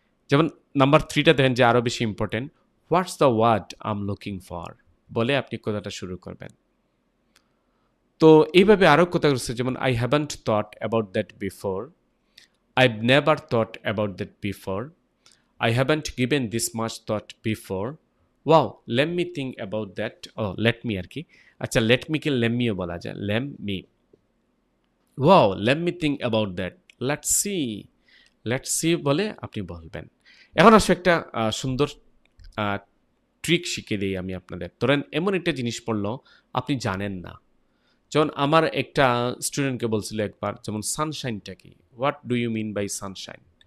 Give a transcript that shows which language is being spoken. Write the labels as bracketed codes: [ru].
[bn] যেমন নাম্বার 3টা দেখেন যে আরও বেশি important, [en] what's the word I am looking for, [bn] বলে আপনি কথাটা শুরু করবেন। তো এইভাবে আরও কথা রয়েছে, যেমন [en] I haven't thought about that before, I've never thought about that before. I haven't given this much thought before. Wow, let me think about that. Oh, let me [bn] আর কি। [en] আচ্ছা, let me কে let meও বলা যায়, let me. Wow, let me think about that. Let's see. [bn] Let's see বলে আপনি বলবেন। এখন আসলে একটা সুন্দর ট্রিক শিখিয়ে দিই আমি আপনাদের। ধরেন এমন একটা জিনিস পড়লো আপনি জানেন না, যেমন আমার একটা স্টুডেন্টকে বলছিল একবার, যেমন সানশাইনটা কি, [en] What do you mean by sunshine.